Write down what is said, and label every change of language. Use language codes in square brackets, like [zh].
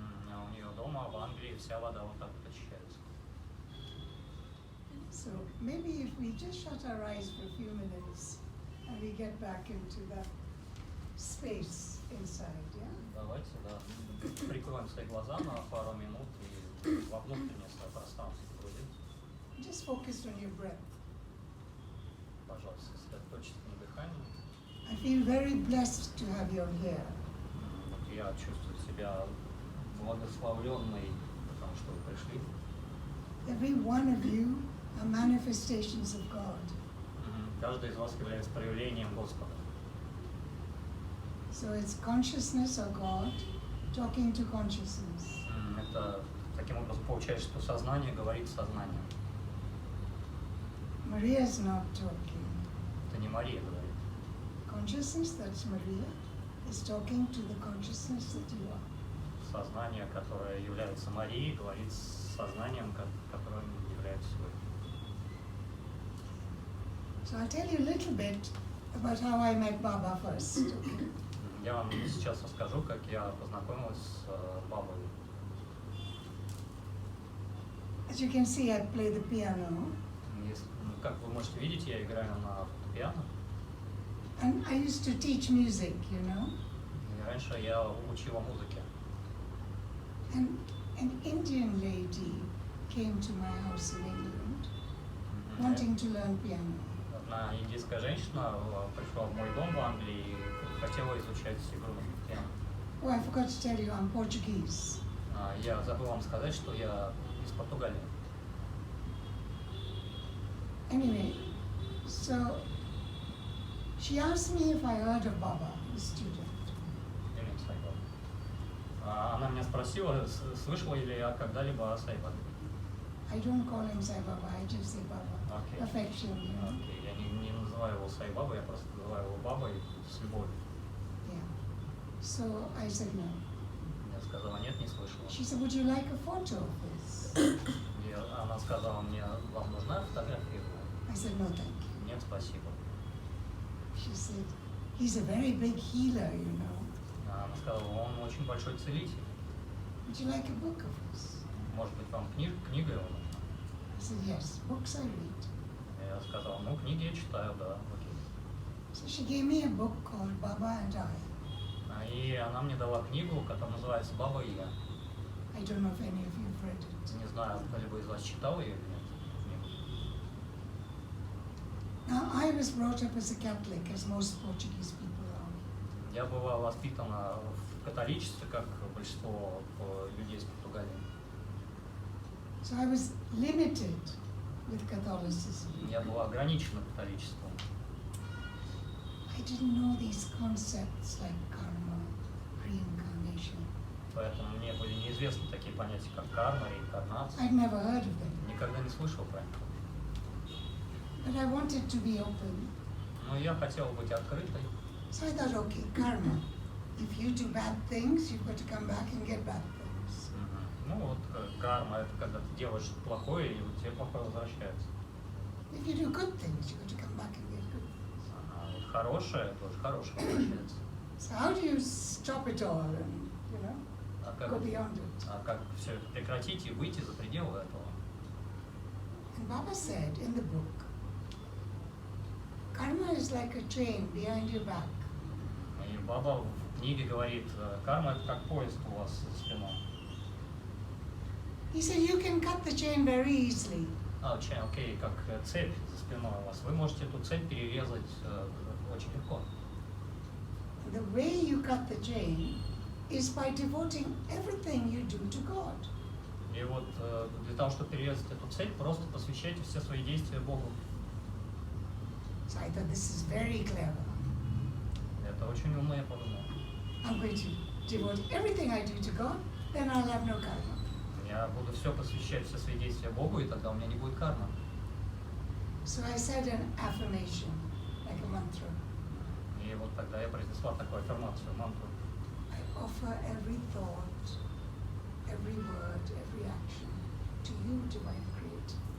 [ru] А у нее дома в Англии вся вода вот так вот очищается. [en] So maybe if we just shut our eyes for a few minutes and we get back into that space inside, yeah? [ru] Давайте, да, прикроем свои глаза на пару минут и во внутреннее свое пространство погрузиться. [en] Just focus on your breath. [ru] Пожалуйста, сосредоточьтесь на дыхании. [en] I feel very blessed to have you here. [ru] Вот я чувствую себя благословленной, потому что вы пришли. [en] Every one of you are manifestations of God. [ru] Каждый из вас является проявлением Господа. [en] So it's consciousness of God talking to consciousness. [ru] Это таким образом получается, что сознание говорит с сознанием. [en] Maria is not talking. [ru] Это не Мария говорит. [en] Consciousness, that's Maria, is talking to the consciousness that you are. Сознание, которое является Марией, говорит с сознанием, которым является сегодня. So I'll tell you a little bit about how I met Baba first. Okay? [ru] Я вам сейчас расскажу, как я познакомилась с Бабой. [en] As you can see, I play the piano, [ru] Как вы можете видеть, я играю на фортепиано. [en] and I used to teach music, you know. [ru] И раньше я учила музыке. [en] And an Indian lady came to my house in England, wanting to learn piano. [ru] Одна индийская женщина пришла в мой дом в Англии и хотела изучать игру на фортепиано. [en] Oh, I forgot to tell you, I'm Portuguese. [ru] Я забыл вам сказать, что я из Португалии. [en] Anyway, so she asked me if I heard of Baba, the student. [ru] Или Сайбаба. Она меня спросила, слышала ли я когда-либо о Сайбабе. [en] I don't call him Sai Baba, I just say Baba. [ru] Окей. [en] Affection, you know. [ru] Окей. Я не называю его Сайбабой, я просто называю его Бабой с любовью. [en] Yeah. So I said no. [ru] Я сказала, нет, не слышала. [en] She said, would you like a photo of this? [ru] И она сказала мне, вам нужна фотография его? [en] I said, no, thank you. [ru] Нет, спасибо. [en] She said, he's a very big healer, you know. [ru] Она сказала, он очень большой целитель. [en] Would you like a book of his? [ru] Может быть, вам книга его нужна? [en] I said, yes, books I read. [ru] Я сказал, ну, книги я читаю, да, окей. [en] So she gave me a book called Baba and I. [ru] И она мне дала книгу, которая называется «Баба и я». [en] I don't know if any of you have read it. [ru] Не знаю, кто-либо из вас читал ее или нет. [en] Now, I was brought up as a Catholic, as most Portuguese people are. [ru] Я была воспитана в католичестве, как большинство людей из Португалии. [en] So I was limited with Catholicism. [ru] Я была ограничена католичеством. [en] I didn't know these concepts like karma, reincarnation. [ru] Поэтому мне были неизвестны такие понятия, как карма, реинкарнация. [en] I'd never heard of them. [ru] Никогда не слышал про них. [en] But I wanted to be open. [ru] Но я хотела быть открытой. [en] So I thought, okay, karma. If you do bad things, you've got to come back and get bad things. [ru] Ну вот карма — это когда ты делаешь плохое, и тебе плохое возвращается. [en] If you do good things, you've got to come back and get good things. [ru] А вот хорошее тоже хорошее возвращается. [en] So how do you stop it all and, you know, [ru] А [en] go beyond it? [ru] как все это прекратить и выйти за пределы этого? [en] And Baba said in the book, karma is like a chain behind your back. [ru] И Баба в книге говорит, карма — это как поезд у вас за спиной. [en] He said you can cut the chain very easily. [ru] Окей, как цепь за спиной у вас. Вы можете эту цепь перерезать очень легко. [en] The way you cut the chain is by devoting everything you do to God. [ru] И вот для того, чтобы перерезать эту цепь, просто посвящайте все свои действия Богу. [en] So I thought this is very clever. [ru] Это очень умно, я подумал. [en] I'm going to devote everything I do to God, then I'll have no karma. [ru] Я буду все посвящать, все свои действия Богу, и тогда у меня не будет кармы. [en] So I said an affirmation, like a mantra. [ru] И вот тогда я произнесла такую аффирмацию, мантру. [en] I offer every thought, every word, every action to you, Divine Creator.